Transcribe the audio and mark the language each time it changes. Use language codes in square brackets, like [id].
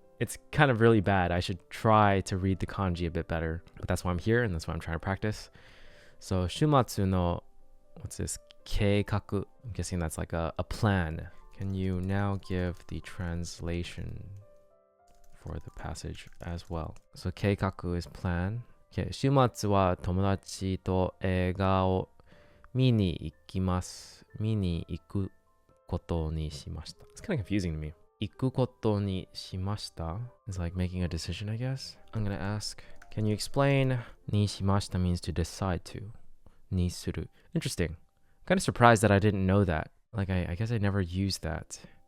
[en] it's kind of really bad. I should try to read the kanji a bit better. But that's why I'm here and that's why I'm trying to practice. So [ja] shumatsu no, [en] what's this? Keikaku. I'm guessing that's like a plan. Can you now give the translation for the passage as well? So keikaku is plan. [ja] Okay, 週末は友達と映画を見に行きます。見に行くことにしました。 [en] It's kind of confusing to me. [ja] 行くことにしました [en] is like making a decision, I guess. I'm gonna ask, can you explain? [ja] にしました [en] means to decide to. [ja] にする. [en] Interesting. Kind of surprised that I didn't know that. Like, I guess I never used that.